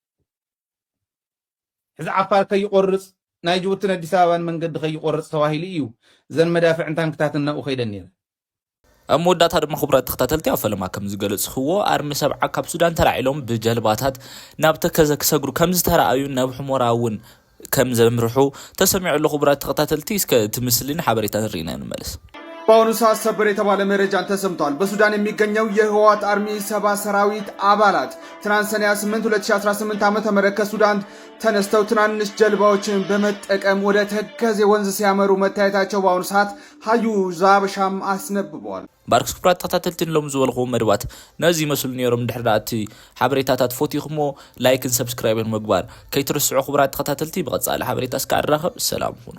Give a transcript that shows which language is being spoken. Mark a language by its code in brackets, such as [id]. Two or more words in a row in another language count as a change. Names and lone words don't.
[ti] ሕዚ ዓፋር ከይቆርፅ ናይ ጅቡትን ኣዲስ ኣበባን መንገዲ ከይቆርፅ ተባሂሉ እዩ ዘን መዳፍዕን ታንክታትን ናብኡ ከይደን ነይረ ኣብ መወዳእታ ድማ ክቡራት ተኸታተልቲ ኣብ ፈለማ ከም ዝገለጽኽዎ ኣርሚ 70 ካብ ሱዳን ተላዒሎም ብጀልባታት ናብ ተከዘ ክሰግሩ ከም ዝተረኣዩ ናብ ሕሞራ እውን ከም ዘምርሑ ተሰሚዑ ኣሎ ክቡራት ተኸታተልቲ እስከ እቲ ምስሊን ሓበሬታ ንሪኢና ንመለስ [am] በአሁኑ ሰዓት ሰበር የተባለ መረጃን ተሰምቷል። በሱዳን የሚገኘው የህወሓት አርሚ 70 ሰራዊት አባላት ትናንት ሰኔ 8 2018 ዓ.ም ከሱዳን ተነስተው ትናንሽ ጀልባዎችን በመጠቀም ወደ ተከዜ ወንዝ ሲያመሩ መታየታቸው በአሁኑ ሰዓት ሀዩ ዛበሻም አስነብበዋል። [ti] ባርክስ ክቡራት ተኸታተልቲ ሎም ዝበልኹም መድባት ነዚ መስሉ ነይሮም ድሕሪ ዳእቲ ሓበሬታታት ፎቲኹሞ ላይክን ሰብስክራይብን ምግባር ከይትርስዑ ክቡራት ተኸታተልቲ ብቐጻሊ ሓበሬታ እስከ ኣራኸብ [am] ሰላም ሁኑ።